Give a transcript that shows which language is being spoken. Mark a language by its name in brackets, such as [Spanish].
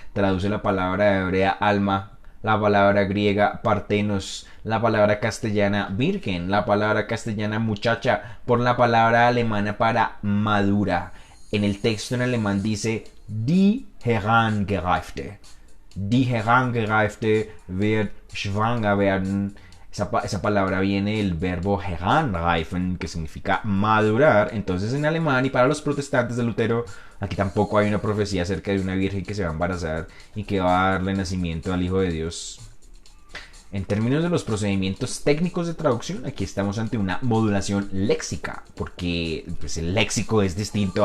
[Spanish] Traduce la palabra hebrea alma, la palabra griega partenos, la palabra castellana virgen, la palabra castellana muchacha, por la palabra alemana para madura. En el texto en alemán dice die Herangereifte. [German] Die Herangereifte wird schwanger werden. [Spanish] Esa palabra viene del verbo heranreifen, que significa madurar. Entonces en alemán, y para los protestantes de Lutero, aquí tampoco hay una profecía acerca de una virgen que se va a embarazar y que va a darle nacimiento al Hijo de Dios. En términos de los procedimientos técnicos de traducción, aquí estamos ante una modulación léxica, porque pues, el léxico es distinto.